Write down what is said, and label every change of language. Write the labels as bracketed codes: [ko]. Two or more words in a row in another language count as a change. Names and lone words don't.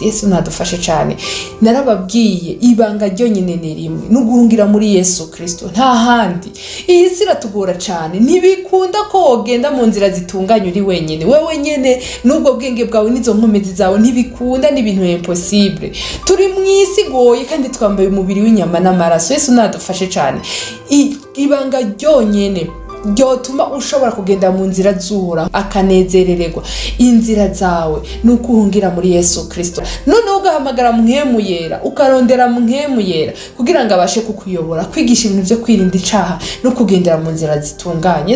[rn] Yesu nadufashe cyane. Narababwiye ibanga ryo nyine ni rimwe, nuguhungira muri Yesu Kristo, nta handi. Iyi si iratugora cyane, ntibikunda ko wogenda mu nzira zitunganye uri wenyine. Wewe nyene nubwo bwenge bwawe nizo nkomezi zawe ntibikunda, ni ibintu impossible. Turi mu isi goye kandi twambaye umubiri w'inyama n'amaraso. Yesu nadufashe cyane. Ibanga ryonyene ryotuma ushobora kugenda mu nzira z'Uhoraho akanezerererwa inzira zawe nukuhungira muri Yesu Kristo. None ugahamagara Mpwemu Yera, ukarondera Mpwemu Yera kugira ngo abashe kukuyobora, kwigisha ibintu byo kwirinda icaha no kugendera mu nzira zitunganye.